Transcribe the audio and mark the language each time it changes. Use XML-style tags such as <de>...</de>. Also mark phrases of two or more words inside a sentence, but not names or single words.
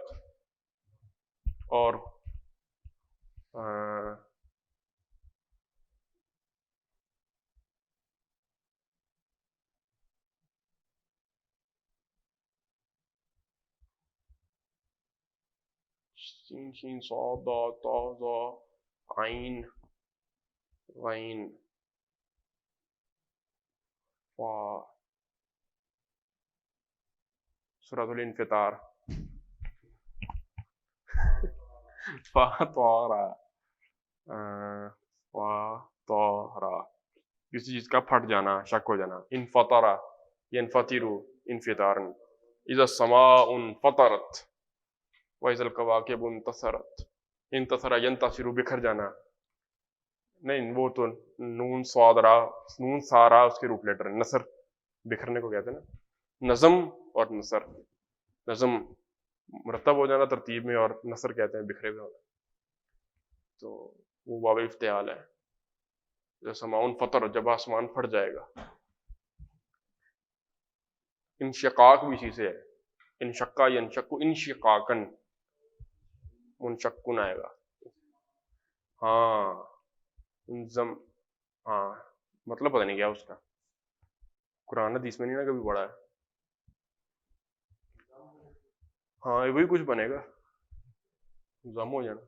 <ur>اور سین شین صاد ضاد طا ظا عین غین فا. سورۃ الانفطار. فاطارا کسی چیز کا پھٹ جانا, شک ہو جانا.</ur> <ar>انفطرا ينفطر انفطارا. اذا السماء انفطرت وَإِذَا الْكَوَاكِبُ انتثرت. انتصر ينتصر</ar> <ur>بکھر جانا. نہیں وہ تو نون صاد را, نون سارا اس کے روٹ لیٹر ہے. نثر بکھرنے کو کہتے ہیں نا, نظم اور نثر. نظم مرتب ہو جانا ترتیب میں, اور نثر کہتے ہیں بکھرے ہوئے ہونا. تو وہ باب افتعال ہے.</ur> <ar>سماؤن فطر,</ar> <ur>جب آسمان پھٹ جائے گا. انشقاق بھی اسی سے ہے,</ur> <ar>انشقا ینشق انشقاقا, منشقن</ar> <ur>آئے گا. ہاں مطلب پتہ نہیں کیا اس کا, قرآن حدیث میں نہیں نا کبھی پڑھا ہے. ہاں وہی کچھ بنے گا, ضم ہو جانا.</ur>